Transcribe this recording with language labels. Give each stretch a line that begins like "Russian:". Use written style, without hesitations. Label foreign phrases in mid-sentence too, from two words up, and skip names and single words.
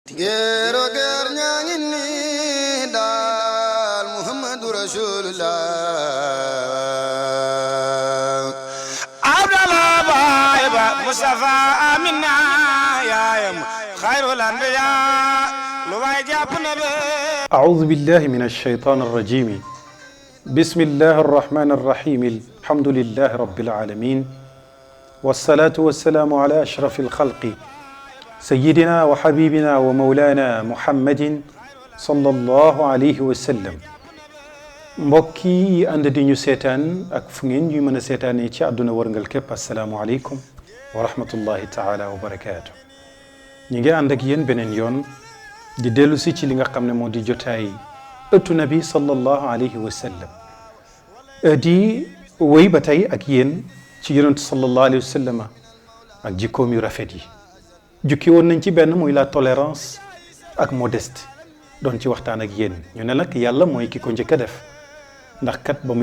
Wolof: géero géer ñaa ngi nii daal
Arabic: محمد رسول الله
Wolof: Abdallah baay ba Mustafa Amina yaayam
Arabic: خير الأنبياء
Wolof: lu waay jàpp na be
Arabic: أعوذ بالله من الشيطان الرجيم بسم الله الرحمن الرحيم الحمد لله رب العالمين والصلاة والسلام على أشرف الخلق سيدنا وحبيبنا ومولانا محمد صلى الله عليه وسلم
Wolof: mbokk yi ànd di ñu seetaan ak fu ngeen ñu mën a seetaanee ci àdduna wërngal képp
Arabic: السلام عليكم ورحمة الله تعالى وبركاته
Wolof: ñu ngi ànd ak yéen beneen yoon di dellu si ci li nga xam ne moo di jotaay ëttu nabi
Arabic: صلى الله عليه وسلم
Wolof: di wéy ba tey ak yéen ci yonent
Arabic: صلى الله عليه وسلم
Wolof: ak jikkoom yu rafet yi jukki woon nañ ci benn muy
French: la tolérance
Wolof: ak modeste doon ci waxtaan ak yéen ñu ne nag yàlla mooy ki ko njëkk a def ndax kat ba